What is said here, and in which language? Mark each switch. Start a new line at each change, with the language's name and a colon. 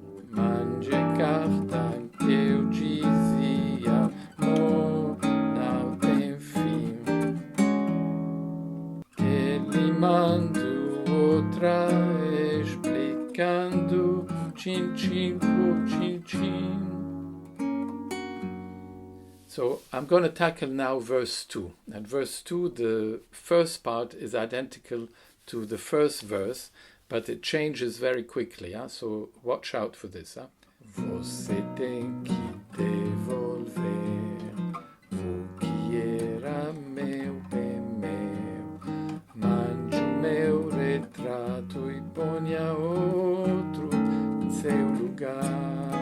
Portuguese: Mande carta que eu dizia, amor não tem fim. Ele manda outra explicando, tchim por tchim.
English: So I'm going to tackle now verse 2. And verse 2, the first part is identical to the first verse, but it changes very quickly. So watch out for this.
Portuguese: Você tem que devolver o que era meu, bem meu. Mande o meu retrato e ponha outro em seu lugar.